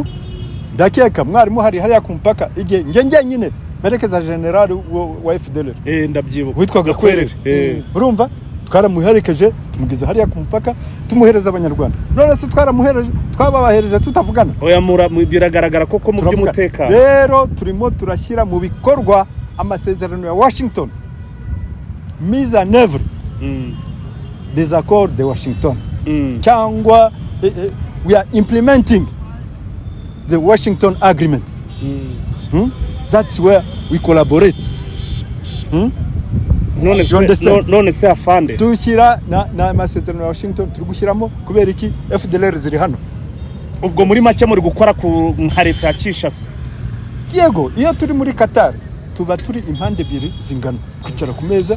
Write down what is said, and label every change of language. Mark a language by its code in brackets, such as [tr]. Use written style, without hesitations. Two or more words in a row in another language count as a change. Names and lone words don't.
[rw] Ndakeka mwarimu hariya ku mpaka ige nge nyine merekeza general wa FDLR. Ndabyibuka witwaga Kwerere. Urumva twaramuherekeje tumugize hariya ku mpaka tumuhereza abanyarwanda. None se twababahereje tutavugana. Oya biragaragara koko mu by'umutekano. Rero turimo turashyira mu bikorwa amasezerano ya Washington, [fr] mise en œuvre des accords de Washington, cyangwa [en] we are implementing the Washington agreement. That's where we collaborate. [rw] None se afande dushyira na amasezerano ya Washington turi gushyiramo kubera iki FDLR ziri hano. Ubwo muri make muri gukora ku leta ya Kinshasa. Yego, iyo turi muri Qatar tuba turi impande ebyiri zingana kwicara ku meza.